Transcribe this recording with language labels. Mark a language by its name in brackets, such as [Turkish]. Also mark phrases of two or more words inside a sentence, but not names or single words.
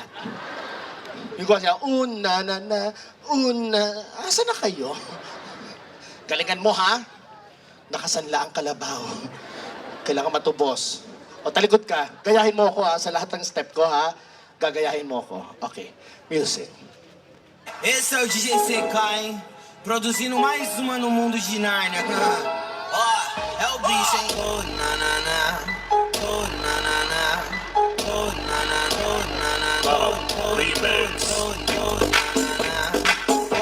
[Filipino] Yung gawa siya, una. Asa na kayo? Galingan mo, ha? Nakasanla ang kalabaw. Kailangan matubos. O, talikod ka. Gayahin mo ako, ha? Sa lahat ng step ko, ha? Gagayahin mo ako. Okay. Music. [Portuguese] Esse é o DJ CK, hein? Produzindo mais uma no mundo de Nárnia. Ó, é o bicho, hein? Oh, na na na. Oh, na na na. Oh, na na. Oh, na na. Oh, remix. Oh, na na na.